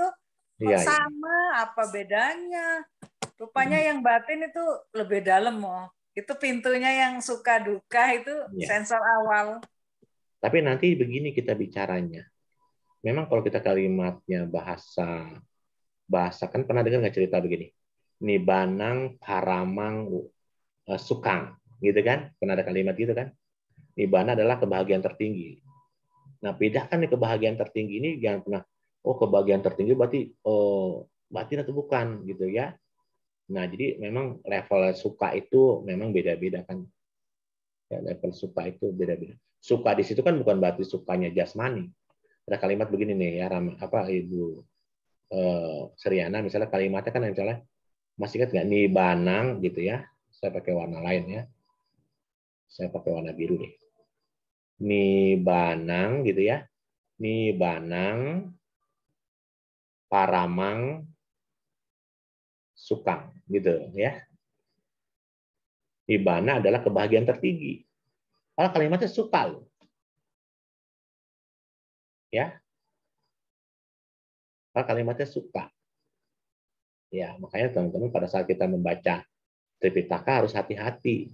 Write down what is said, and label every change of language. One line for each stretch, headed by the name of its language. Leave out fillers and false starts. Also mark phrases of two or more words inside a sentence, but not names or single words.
Indonesian: Kok sama, apa bedanya? Rupanya yang batin itu lebih dalam, Mo. Itu pintunya yang suka duka itu sensor awal. Tapi nanti begini kita bicaranya. Memang kalau kita kalimatnya bahasa kan pernah dengar nggak cerita begini?
Pali: Nibanang paramang sukang,
Indonesian: gitu kan? Pernah ada kalimat gitu kan? Nibbana adalah kebahagiaan tertinggi. Nah, bedakan nih kebahagiaan tertinggi ini jangan pernah kebahagiaan tertinggi berarti batin atau bukan gitu ya. Nah, jadi memang level suka itu memang beda-beda kan. Ya, level suka itu beda-beda. Suka di situ kan bukan berarti sukanya jasmani. Ada kalimat begini nih ya, Ibu Seriana, misalnya kalimatnya kan misalnya, masih ingat nggak
Pali: nih banang
Indonesian: gitu ya? Saya pakai warna lain ya. Saya pakai warna biru deh.
Pali: Nih banang
Indonesian: gitu ya.
Pali: Nih banang paramang sukang
Indonesian: gitu ya. Nibbana adalah kebahagiaan tertinggi. Kalau kalimatnya suka loh. Ya. Kalau kalimatnya suka. Ya, makanya teman-teman pada saat kita membaca Tripitaka harus hati-hati.